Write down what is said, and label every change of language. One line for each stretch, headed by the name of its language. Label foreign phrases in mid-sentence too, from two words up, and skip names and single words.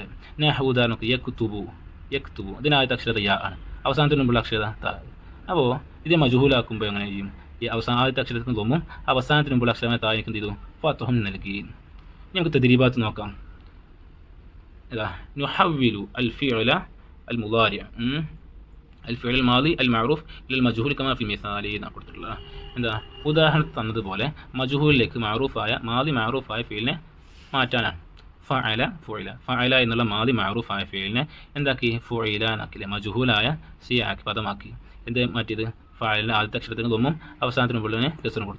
Malayalam: ഉദാഹരണക്ക് യക്തുബു, അതിനാദ്യത്തെ അക്ഷരം യാ ആണ്, അവസാനത്തിന് മുമ്പുള്ള അക്ഷരം താ. അപ്പോൾ ഇത് മജ്ഹൂലാക്കുമ്പോൾ എങ്ങനെ ചെയ്യും? ഈ ആദ്യത്തെ അക്ഷരത്തിന് ലൊമ്മും അവസാനത്തിന് മുമ്പുള്ള അക്ഷരമായ താഴേക്ക് എന്ത് ചെയ്തു? ഫത്ഹും നൽകി. നമുക്ക് തദ്രീബാത്ത് നോക്കാം.
Arabic: نحول الفعل المضارع الفعل الماضي المعروف للمجهول كما في المثال
Malayalam: എന്നാണ് കൊടുത്തിട്ടുള്ളത്. എന്താ? ഉദാഹരണം തന്നതുപോലെ മജ്ഹൂലിലേക്ക് മഅറൂഫായ മാദി മഅറൂഫായ ഫീലിനെ മാറ്റാനാണ്. ഫഅല എന്നുള്ള മാദി മഅറൂഫായ ഫീലിനെ എന്താക്കി? ഫുഇലാനാക്കില്ലേ, മജ്ഹൂലായ സിയാക്കി പദമാക്കി. എന്ത് മാറ്റിയത്? ഫഅലിൻ്റെ ആദ്യത്തെ അക്ഷരത്തിന് ലൊമ്മും അവസാനത്തിന് മുമ്പുള്ളതിന് കസ്റും കൊടുത്തു.